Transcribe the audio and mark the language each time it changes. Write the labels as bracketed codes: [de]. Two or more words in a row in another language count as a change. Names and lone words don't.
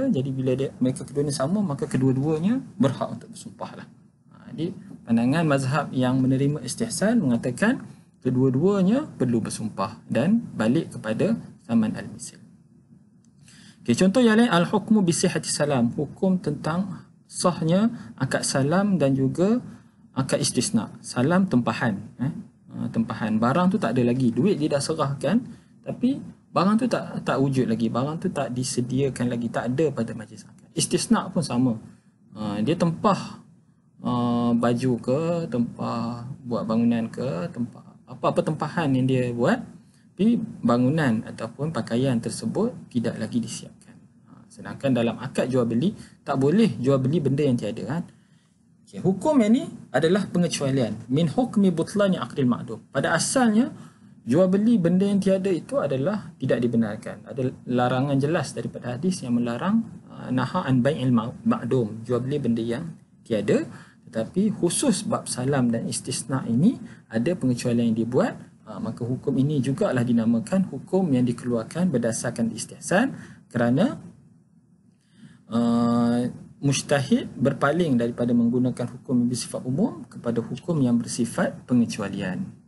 [ms] Jadi bila mereka kedua ni sama, maka kedua-duanya berhak untuk bersumpah lah. Jadi pandangan mazhab yang menerima istihsan mengatakan kedua-duanya perlu bersumpah dan balik kepada [ar] ضمان المثل. [ms] Okay, contoh yang lain, [ar] الحكم بصحة السلم, [ms] hukum tentang sahnya akad salam dan juga akad istisna. Salam tempahan, tempahan barang tu tak ada lagi, duit dia dah serahkan tapi barang tu tak wujud lagi, barang tu tak disediakan lagi, tak ada pada majlis akad. Istisna pun sama, dia tempah baju ke, tempah buat bangunan ke, tempah apa-apa tempahan yang dia buat, tapi bangunan ataupun pakaian tersebut tidak lagi disiapkan. Sedangkan dalam akad jual beli tak boleh jual beli benda yang tiada kan. Okay, hukum yang ni adalah pengecualian. [ar] من حكم بطلان عقد المعدوم. [ms] Pada asalnya jual beli benda yang tiada itu adalah tidak dibenarkan. Ada larangan jelas daripada hadis yang melarang [ar] نهى عن بيع المعدوم, [ms] jual beli benda yang tiada. Tetapi khusus bab salam dan istisna ini ada pengecualian yang dibuat. Maka hukum ini jugalah dinamakan hukum yang dikeluarkan berdasarkan istihsan, kerana mujtahid berpaling daripada menggunakan hukum yang bersifat umum kepada hukum yang bersifat pengecualian.